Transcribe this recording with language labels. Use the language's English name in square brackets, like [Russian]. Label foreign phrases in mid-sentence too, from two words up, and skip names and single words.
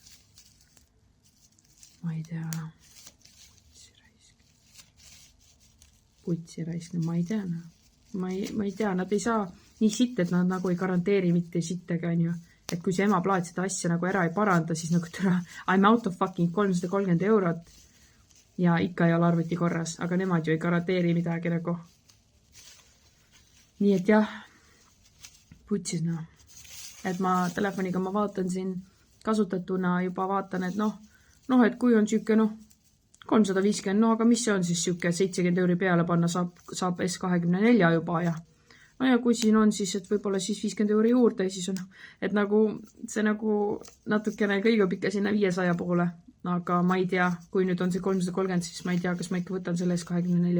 [Estonian] Ma ei tea. Putsi raisk, ma ei tea. Ma ei tea, nad ei saa nii sitt, et nad nagu ei garanteeri mitte sittega, on ju. Et kui see ema plaat seda asja nagu ära ei paranda, siis nagu türa, [English] I'm out of fucking [Estonian] 330 eurot ja ikka ei ole arvuti korras, aga nemad ju ei garanteeri midagi nagu. Nii et jah, putsis noh. Et ma telefoniga ma vaatan siin kasutatuna juba vaatan, et et kui on süüke 350, aga mis see on siis süüke 70 euri peale panna, saab S24 juba ja no ja kui siin on siis, et võib-olla siis 50 euri juurde, siis on, et nagu see nagu natukene kõigub ikka sinna 500 poole, aga ma ei tea, kui nüüd on see 330, siis ma ei tea, kas ma ikka võtan selle S24.